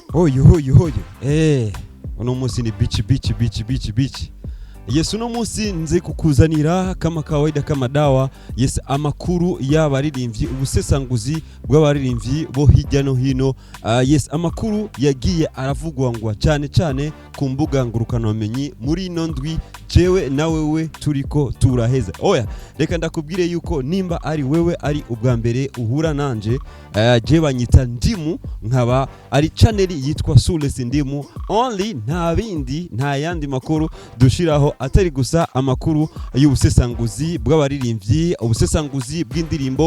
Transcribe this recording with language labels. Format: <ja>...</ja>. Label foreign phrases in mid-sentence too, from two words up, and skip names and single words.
<rn>Hoyo. Uno munsi ni bichi. Yes, uno munsi nze kukuzanira</rn> <sw>kama kawaida kama dawa.</sw> <rn>Yes, amakuru y'abaririmbyi, ubusesanguzi bw'abaririmbyi bo hirya no hino. Yes, amakuru yagiye aravugwangwa cyane ku mbuga ngurukanabumenyi muri ino ndwi jewe na wewe turiko turaheza. Oya, reka ndakubwire yuko nimba ari wewe ari ubwa mbere uhura nanje, je banyita Ndimu, nkaba ari channel yitwa Sules Ndimu only, nta bindi nta yandi makuru dushiraho atari gusa amakuru y'ubusesanguzi bw'abaririmbyi, ubusesanguzi bw'indirimbo.</rn>